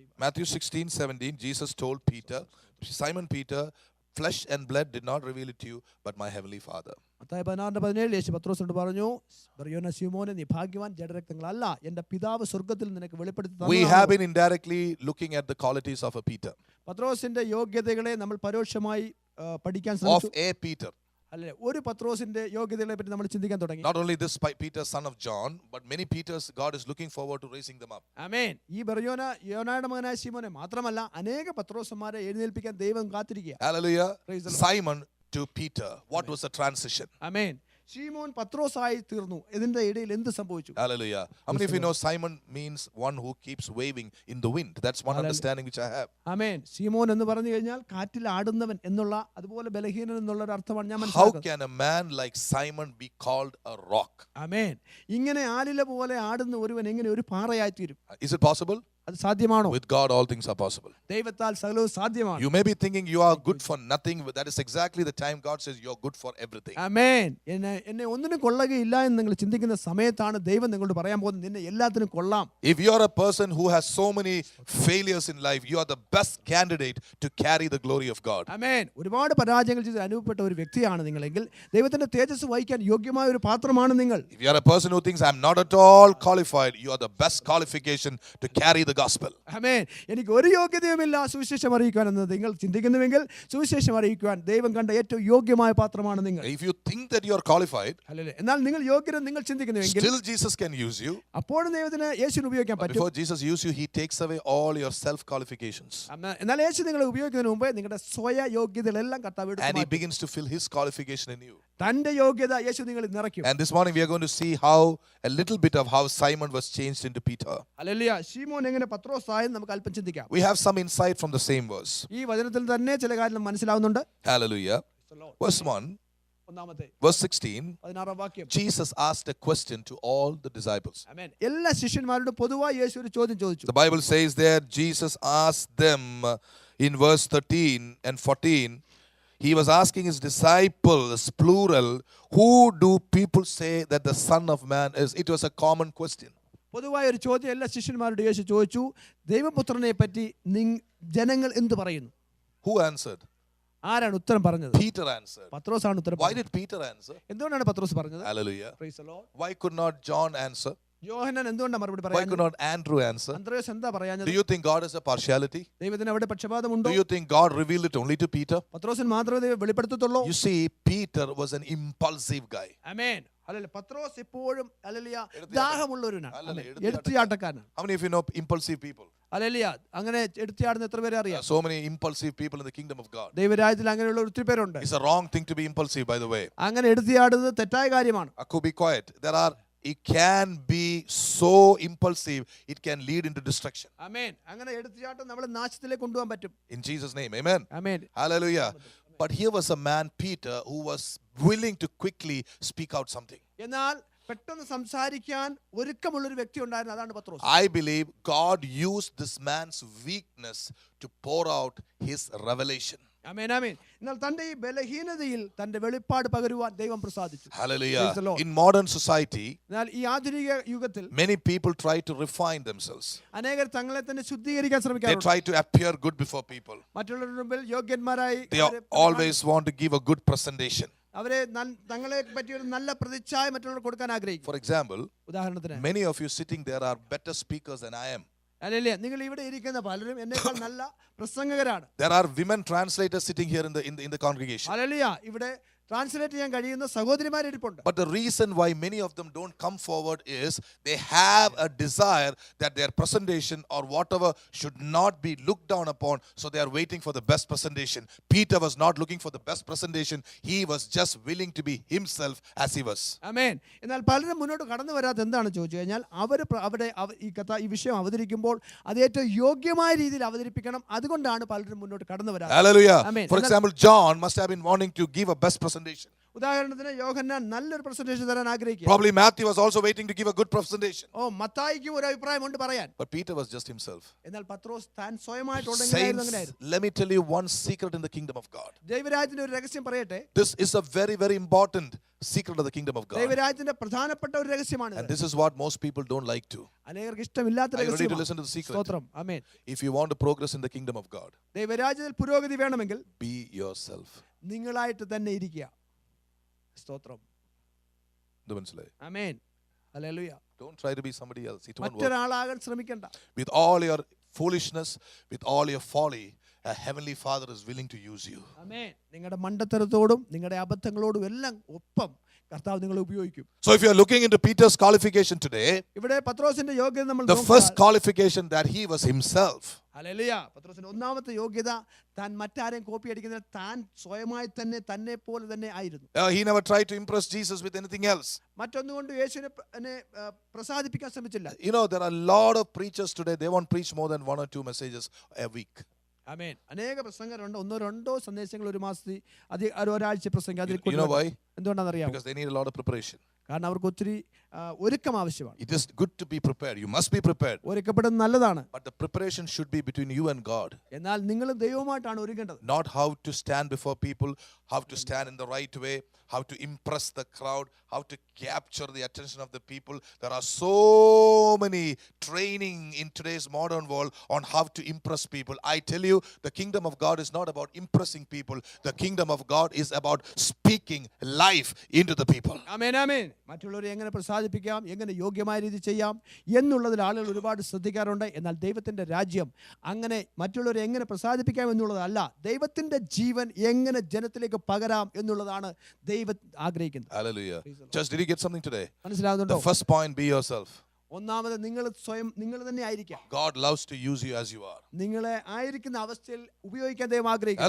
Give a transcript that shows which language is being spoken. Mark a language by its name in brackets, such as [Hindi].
[English] Matthew 16:17, Jesus told Peter, Simon Peter, flesh and blood did not reveal it to you, but my heavenly Father. [Malayalam] Mathai 16:17 യേശു പത്രോസിനോട് പറഞ്ഞു, ബർയോന ശിമോനെ, നീ ഭാഗ്യവാൻ, ജഡരക്തങ്ങളല്ല എൻ്റെ പിതാവ് സ്വർഗ്ഗത്തിൽ നിനക്ക് വെളിപ്പെടുത്തി [English] We have [Malayalam] തന്നതാണ്. [English] been indirectly looking at the qualities of a Peter, [Malayalam] പത്രോസിന്റെ യോഗ്യതകളെ നമ്മൾ പരോക്ഷമായി പഠിക്കാൻ [English] of [Malayalam] ശ്രമിച്ചു. [English] a Peter. [Malayalam] അല്ലെ, ഒരു പത്രോസിന്റെ യോഗ്യതകളെ പറ്റി നമ്മൾ ചിന്തിക്കാൻ തുടങ്ങി. [English] Not only this Peter, son of John, but many Peters, God is looking forward to raising them up. [Malayalam] ആമേൻ. ഈ ബർയോന യോനായുടെ മകനായ ശിമോനെ മാത്രമല്ല, അനേക പത്രോസന്മാരെ എഴുന്നേൽപ്പിക്കാൻ ദൈവം കാത്തിരിക്കുക. [English] Hallelujah. Praise the Lord. Simon to Peter. What was the transition? [Malayalam] ആമേൻ. ശിമോൻ പത്രോസായി തീർന്നു. ഇതിന്റെ ഇടയിൽ എന്ത് സംഭവിച്ചു? [English] Hallelujah. How many of you know Simon means one who keeps waving in the wind? That's one understanding which I have. [Malayalam] ആമേൻ. ശിമോൻ എന്ന് പറഞ്ഞു കഴിഞ്ഞാൽ കാറ്റിൽ ആടുന്നവൻ എന്നുള്ള, അതുപോലെ ബലഹീനൻ എന്നുള്ള ഒരു അർത്ഥമാണ് ഞാൻ [English] How [Malayalam] മനസ്സിലാക്കുന്നത്. [English] can a man like Simon be called a rock? [Malayalam] ആമേൻ. ഇങ്ങനെ ആലില പോലെ ആടുന്ന ഒരുവൻ എങ്ങനെ ഒരു പാറയായി തീരും? [English] Is it possible? [Malayalam] അത് സാധ്യമാണോ? [English] With God, all things are possible. [Malayalam] ദൈവത്താൽ സകലവും സാധ്യമാണ്. [English] You may be thinking you are good for nothing, but that is exactly the time God says you're good for everything. [Malayalam] ആമേൻ. എന്നെ ഒന്നിനും കൊള്ളുകയില്ല എന്ന് നിങ്ങൾ ചിന്തിക്കുന്ന സമയത്താണ് ദൈവം നിങ്ങളോട് പറയാൻ പോകുന്നത്, നിന്നെ എല്ലാത്തിനും കൊള്ളാം. [English] If you are a person who has so many failures in life, you are the best candidate to carry the glory of God. [Malayalam] ആമേൻ. ഒരുപാട് പരാജയങ്ങൾ ചെയ്ത് അനുഭവപ്പെട്ട ഒരു വ്യക്തിയാണ് നിങ്ങളെങ്കിൽ ദൈവത്തിന്റെ തേജസ് വഹിക്കാൻ യോഗ്യമായ ഒരു പാത്രമാണ് നിങ്ങൾ. [English] If you are a person who thinks I'm not at all qualified, you are the best qualification to carry the gospel. [Malayalam] ആമേൻ. എനിക്ക് ഒരു യോഗ്യതയുമില്ല സുവിശേഷം അറിയിക്കുവാൻ എന്ന് നിങ്ങൾ ചിന്തിക്കുന്നുവെങ്കിൽ സുവിശേഷം അറിയിക്കുവാൻ ദൈവം കണ്ട ഏറ്റവും യോഗ്യമായ പാത്രമാണ് നിങ്ങൾ. [English] If you think that you are qualified, [Malayalam] hallelujah. എന്നാൽ നിങ്ങൾ യോഗ്യരെന്ന് നിങ്ങൾ ചിന്തിക്കുന്നുവെങ്കിൽ [English] still Jesus can use you. [Malayalam] അപ്പോഴും ദൈവത്തിന് യേശുവിനെ ഉപയോഗിക്കാൻ [English] But [Malayalam] പറ്റും. [English] before Jesus uses you, he takes away all your self qualifications. [Malayalam] എന്നാൽ യേശു നിങ്ങളെ ഉപയോഗിക്കുന്നതിന് മുമ്പേ നിങ്ങളുടെ സ്വയ യോഗ്യതകളെല്ലാം കർത്താവ് എടുത്ത് [English] And he [Malayalam] മാറ്റും. [English] begins to fill his qualification in you. [Malayalam] തന്റെ യോഗ്യത യേശു നിങ്ങളിൽ നിറയ്ക്കും. [English] And this morning we are going to see a little bit of how Simon was changed into Peter. [Malayalam] Hallelujah. ശിമോൻ എങ്ങനെ പത്രോസായെന്ന് നമുക്ക് അല്പം ചിന്തിക്കാം. [English] We have some insight from the same verse. [Malayalam] ഈ വചനത്തിൽ തന്നെ ചില കാര്യങ്ങൾ മനസ്സിലാവുന്നുണ്ട്. [English] Hallelujah. Verse 1, [Malayalam] ഒന്നാമത്തെ [English] verse 16, [Malayalam] 16 വാക്യം. [English] Jesus asked a question to all the disciples. [Malayalam] ആമേൻ. എല്ലാ ശിഷ്യന്മാരോടും പൊതുവായി യേശു ഒരു ചോദ്യം ചോദിച്ചു. [English] The Bible says there, Jesus asked them in verse 13 and 14, he was asking his disciples, plural, who do people say that the Son of Man is? It was a common question. [Malayalam] പൊതുവായ ഒരു ചോദ്യം എല്ലാ ശിഷ്യന്മാരോടും യേശു ചോദിച്ചു. ദൈവപുത്രനെ പറ്റി ജനങ്ങൾ എന്ത് പറയുന്നു? [English] Who answered? [Malayalam] ആരാണ് ഉത്തരം പറഞ്ഞത്? [English] Peter answered. [Malayalam] പത്രോസാണ് ഉത്തരം [English] Why [Malayalam] പറഞ്ഞത്. [English] did Peter answer? [Malayalam] എന്തുകൊണ്ടാണ് പത്രോസ് പറഞ്ഞത്? [English] Hallelujah. Praise the Lord. Why could not John answer? [Malayalam] യോഹന്നാൻ എന്തുകൊണ്ടാണ് മറുപടി [English] Why [Malayalam] പറയാഞ്ഞത്? [English] could not Andrew answer? [Malayalam] അന്ത്രയോസ് എന്താ പറയാഞ്ഞത്? [English] Do you think God has a partiality? [Malayalam] ദൈവത്തിന് അവിടെ പക്ഷപാതമുണ്ടോ? [English] Do you think God revealed it only to Peter? [Malayalam] പത്രോസിന് മാത്രമേ ദൈവം വെളിപ്പെടുത്തത്തുള്ളൂ? [English] You see, Peter was an impulsive guy. [Malayalam] Amen. Hallelujah. പത്രോസ് എപ്പോഴും hallelujah എടുത്തിയാട്ടം. ദാഹമുള്ളവനാണ്. Hallelujah. എടുത്തിയാട്ടക്കാരനാണ്. [English] How many of you know impulsive people? [Malayalam] Hallelujah. അങ്ങനെ എടുത്തിയാടുന്ന എത്ര പേരെ [English] There [Malayalam] അറിയാം? [English] are so many impulsive people in the kingdom of God. [Malayalam] ദൈവരാജ്യത്തിൽ അങ്ങനെയുള്ള ഒത്തിരി പേരുണ്ട്. [English] It's a wrong thing to be impulsive, by the way. [Malayalam] അങ്ങനെ എടുത്തിയാടുന്നത് തെറ്റായ കാര്യമാണ്. [English] Could be quiet. It can be so impulsive, it can lead into destruction. [Malayalam] ആമേൻ. അങ്ങനെ എടുത്തിയാട്ടം നമ്മളെ നാശത്തിലേക്ക് കൊണ്ടുപോകാൻ പറ്റും. [English] In Jesus' name, amen. [Malayalam] Amen. [English] Hallelujah. But here was a man, Peter, who was willing to quickly speak out something. [Malayalam] എന്നാൽ പെട്ടെന്ന് സംസാരിക്കാൻ ഒരുക്കമുള്ളൊരു വ്യക്തി ഉണ്ടായിരുന്നു. അതാണ് പത്രോസ്. [English] I believe God used this man's weakness to pour out his revelation. [Malayalam] ആമേൻ. ആമേൻ. എന്നാൽ തന്റെ ഈ ബലഹീനതയിൽ തന്റെ വെളിപ്പാട് പകരുവാൻ ദൈവം പ്രസാദിച്ചു. [English] Hallelujah. Praise the Lord. In modern society, [Malayalam] എന്നാൽ ഈ ആധുനിക യുഗത്തിൽ [English] many people try to refine themselves. [Malayalam] അനേകർ തങ്ങളെ തന്നെ ശുദ്ധീകരിക്കാൻ [English] They [Malayalam] ശ്രമിക്കാറുണ്ട്. [English] try to appear good before people. [Malayalam] മറ്റുള്ളവരുടെ മുമ്പിൽ യോഗ്യന്മാരായി [English] They always want to give a good presentation. [Malayalam] അവരെ തങ്ങളെ പറ്റി ഒരു നല്ല പ്രതിച്ഛായ മറ്റുള്ളവർക്ക് കൊടുക്കാൻ ആഗ്രഹിക്കും. [English] For example, [Malayalam] ഉദാഹരണത്തിന് [English] many of you sitting there are better speakers than I am. [Malayalam] അല്ലല്ലേ, നിങ്ങൾ ഇവിടെ ഇരിക്കുന്ന പലരും എന്നേക്കാൾ നല്ല പ്രസംഗകരാണ്. [English] There are women translators sitting here in the congregation. [Malayalam] അല്ലല്ല, ഇവിടെ ട്രാൻസ്ലേറ്റ് ചെയ്യാൻ കഴിയുന്ന സഹോദരിമാർ ഇരിപ്പുണ്ട്. [English] But the reason why many of them don't come forward is they have a desire that their presentation or whatever should not be looked down upon, so they are waiting for the best presentation. Peter was not looking for the best presentation. He was just willing to be himself as he was. [Malayalam] ആമേൻ. എന്നാൽ പലരും മുന്നോട്ട് കടന്നു വരാത്ത എന്താണ് ചോദിച്ചു കഴിഞ്ഞാൽ, അവിടെ ഈ വിഷയം അവതരിക്കുമ്പോൾ അത് ഏറ്റവും യോഗ്യമായ രീതിയിൽ അവതരിപ്പിക്കണം. അതുകൊണ്ടാണ് പലരും മുന്നോട്ട് കടന്നു വരാറ്. [English] Hallelujah. Amen. For example, John must have been wanting to give a best presentation. [Malayalam] ഉദാഹരണത്തിന് യോഹന്നാൻ നല്ലൊരു പ്രസന്റേഷൻ തരാൻ ആഗ്രഹിക്കുക. [English] Probably Matthew was also waiting to give a good presentation. [Malayalam] മത്തായിക്കും ഒരു അഭിപ്രായമുണ്ട് പറയാൻ. [English] But Peter was just himself. [Malayalam] എന്നാൽ പത്രോസ് താൻ സ്വയമായിട്ടുണ്ടെങ്കിൽ [English] Saints, let me tell you one secret in the kingdom of God. [Malayalam] ദൈവരാജ്യത്തിന്റെ ഒരു രഹസ്യം പറയട്ടെ. [English] This is a very, very important secret of the kingdom of God. [Malayalam] ദൈവരാജ്യത്തിന്റെ പ്രധാനപ്പെട്ട ഒരു രഹസ്യമാണ്. [English] And this is what most people don't like to. [Malayalam] അനേകർക്ക് ഇഷ്ടമില്ലാത്ത [English] Are you ready to [Malayalam] രഹസ്യമാണ്. [English] listen to the secret? [Malayalam] സ്തോത്രം. ആമേൻ. [English] If you want to progress in the kingdom of God, [Malayalam] ദൈവരാജ്യത്തിൽ പുരോഗതി വേണമെങ്കിൽ [English] be yourself. [Malayalam] നിങ്ങളായിട്ട് തന്നെ ഇരിക്കുക. സ്തോത്രം. ആമേൻ. Hallelujah. [English] Don't try to be somebody else. It won't work. [Malayalam] മറ്റൊരാളാകാൻ ശ്രമിക്കണ്ട. [English] With all your foolishness, with all your folly, a heavenly Father is willing to use you. [Malayalam] ആമേൻ. നിങ്ങളുടെ മണ്ടത്തരത്തോടും നിങ്ങളുടെ അബദ്ധങ്ങളോടും എല്ലാം ഒപ്പം കർത്താവ് നിങ്ങളെ ഉപയോഗിക്കും. [English] So if you are looking into Peter's qualification today, [Malayalam] ഇവിടെ പത്രോസിന്റെ യോഗ്യത നമ്മൾ [English] the first qualification that he was himself. [Malayalam] Hallelujah. പത്രോസിന്റെ ഒന്നാമത്തെ യോഗ്യത താൻ മറ്റാരെയും കോപ്പി അടിക്കുന്നില്ല, താൻ സ്വയമായി തന്നെ പോലെ തന്നെ ആയിരുന്നു. [English] He never tried to impress Jesus with anything else. [Malayalam] മറ്റൊന്നുകൊണ്ട് യേശുവിനെ പ്രസാദിപ്പിക്കാൻ ശ്രമിച്ചില്ല. [English] You know, there are a lot of preachers today, they won't preach more than 1 or 2 messages a week. [Malayalam] ആമേൻ. അനേക പ്രസംഗരുണ്ട്, 1-2 സന്ദേശങ്ങൾ ഒരു മാസത്തിൽ ഒരാഴ്ച പ്രസംഗം. അതിൽ [English] You know why? [Malayalam] എന്തുകൊണ്ടാണെന്നറിയാമോ? [English] Because they need a lot of preparation. [Malayalam] കാരണം അവർക്ക് ഒത്തിരി ഒരുക്കം ആവശ്യമാണ്. [English] It is good to be prepared. You must be prepared. [Malayalam] ഒരുക്കപ്പെടുന്നത് നല്ലതാണ്. [English] But the preparation should be between you and God. [Malayalam] എന്നാൽ നിങ്ങൾ ദൈവവുമായിട്ടാണ് ഒരുങ്ങേണ്ടത്. [English] Not how to stand before people, how to stand in the right way, how to impress the crowd, how to capture the attention of the people. There are so many training in today's modern world on how to impress people. I tell you, the kingdom of God is not about impressing people. The kingdom of God is about speaking life into the people. [Malayalam] ആമേൻ, ആമേൻ. മറ്റുള്ളവരെ എങ്ങനെ പ്രസാദിപ്പിക്കാം, എങ്ങനെ യോഗ്യമായ രീതി ചെയ്യാം എന്നുള്ളതിൽ ആളുകൾ ഒരുപാട് ശ്രദ്ധിക്കാറുണ്ട്. എന്നാൽ ദൈവത്തിന്റെ രാജ്യം അങ്ങനെ മറ്റുള്ളവരെ എങ്ങനെ പ്രസാദിപ്പിക്കാം എന്നുള്ളതല്ല, ദൈവത്തിന്റെ ജീവൻ എങ്ങനെ ജനത്തിലേക്ക് പകരാം എന്നുള്ളതാണ് ദൈവം ആഗ്രഹിക്കുന്നത്. [English] Hallelujah. Just did you get something today? [Malayalam] മനസ്സിലാകുന്നുണ്ടോ? [English] The first point, be yourself. [Malayalam] ഒന്നാമത് നിങ്ങൾ തന്നെ ആയിരിക്കാം. [English] God loves to use you as you are. [Malayalam] നിങ്ങളെ ആയിരിക്കുന്ന അവസ്ഥയിൽ ഉപയോഗിക്കാൻ ദൈവം ആഗ്രഹിക്കുന്നു.